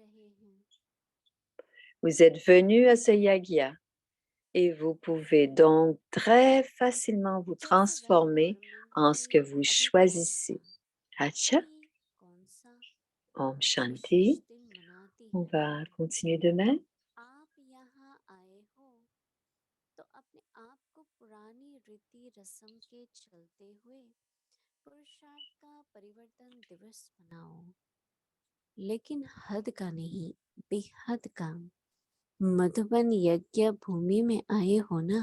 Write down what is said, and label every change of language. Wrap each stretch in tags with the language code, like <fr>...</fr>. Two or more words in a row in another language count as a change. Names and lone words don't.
<fr>Vous êtes venu à ce yagya et vous pouvez donc très facilement vous transformer en ce que vous choisissez.</fr> <hi>अच्छा, ओम् शान्ति.</hi> <fr>On va continuer demain.</fr> <hi>आप यहाँ आए हो तो अपने आप को पुरानी रीति रस्म के चलते हुए पुरुषार्थ का परिवर्तन दिवस बनाओ, लेकिन हद का नहीं, बेहद का। मधुबन यज्ञ भूमि में आए हो ना।</hi>